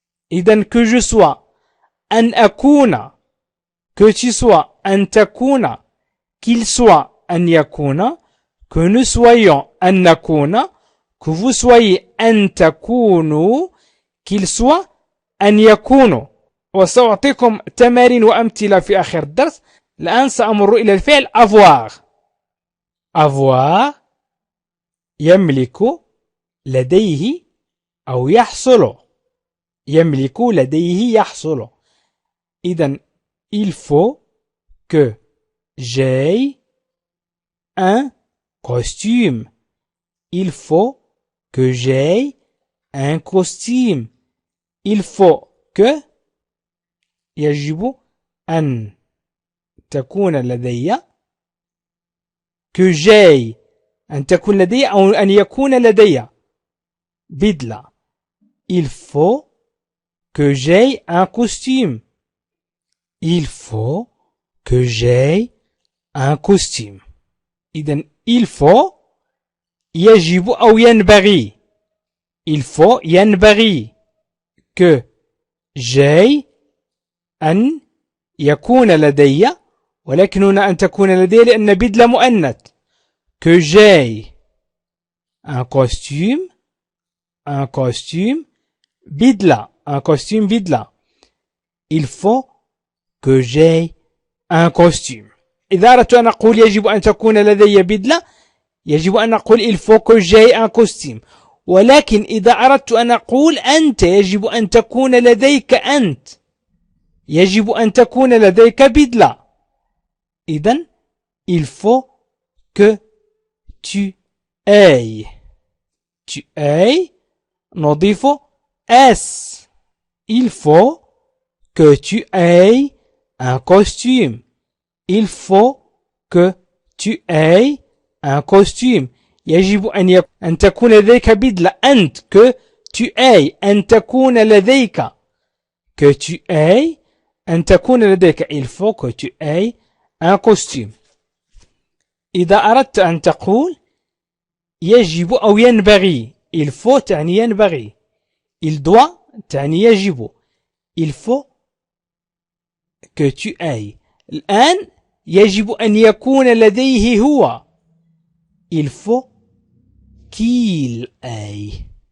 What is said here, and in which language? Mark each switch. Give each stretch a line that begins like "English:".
French: إذن que je sois,
Arabic: أن أكون,
French: que tu sois,
Arabic: أن تكون,
French: qu'il soit,
Arabic: أن يكون,
French: que nous soyons,
Arabic: أن نكون,
French: que vous soyez,
Arabic: أن تكونوا,
French: qu'il soit,
Arabic: أن يكونوا. وسأعطيكم تمارين وأمثلة في آخر الدرس. الآن سأمر إلى الفعل avoir. avoir يملك لديه أو يحصل. يملك لديه يحصل.
French: إذن il faut que j'aie un costume. Il faut que j'aie un costume. Il faut que
Arabic: يجب أن تكون لدي
French: que j'aie
Arabic: أن تكون لدي أو أن يكون لدي بدلة.
French: Il faut que j'aie un costume. Il faut que j'aie un costume.
Arabic: إذن
French: il faut
Arabic: يجب أو ينبغي.
French: Il faut
Arabic: ينبغي
French: que j'aie
Arabic: أن يكون لدي ولكن هنا أن تكون لدي لأن بدلة مؤنث.
French: Que j'aie un costume بدلة. Un costume بدلة. Il faut que j'aie un costume.
Arabic: إذا أردت أن أقول يجب أن تكون لدي بدلة يجب أن أقول
French: il faut que j'aie un costume.
Arabic: ولكن إذا أردت أن أقول أنت يجب أن تكون لديك أنت. يجب أن تكون لديك بدلة.
French: إذن il faut que tu aies. Tu aies نضيف S. Il faut que tu aies un costume. Il faut que tu aies un costume.
Arabic: يجب أن تكون لديك بدلة.
French: أنت que tu aies.
Arabic: أن تكون لديك.
French: Que tu aies.
Arabic: أن تكون لديك.
French: Il faut que tu aies un costume.
Arabic: إذا أردت أن تقول يجب أو ينبغي.
French: Il faut
Arabic: تعني ينبغي.
French: Il doit
Arabic: تعني يجب.
French: Il faut que tu aies. الآن
Arabic: يجب أن يكون لديه هو.
French: Il faut qu'il ait.